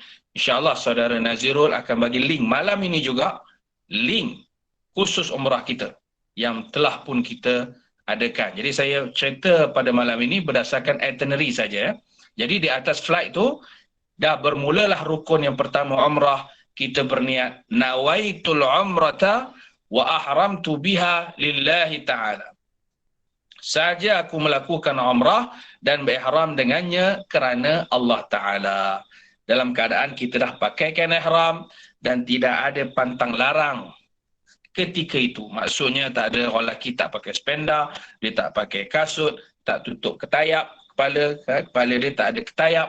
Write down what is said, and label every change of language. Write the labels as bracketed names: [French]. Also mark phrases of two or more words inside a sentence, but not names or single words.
[Malay] InsyaAllah saudara Nazirul akan bagi link malam ini juga, link kursus umrah kita yang telah pun kita adakan. Jadi saya cerita pada malam ini berdasarkan itinerary saja. Jadi di atas flight tu dah bermulalah rukun yang pertama umrah. Kita berniat [Arabic] نويت العمرة وأحرمت بها لله تعالى. [Malay] Saja aku melakukan umrah dan berihram dengannya kerana Allah Ta'ala. Dalam keadaan kita dah pakaikan ihram dan tidak ada pantang larang ketika itu. Maksudnya tak ada orang lelaki tak pakai spenda, dia tak pakai kasut, tak tutup ketayap kepala dia tak ada ketayap.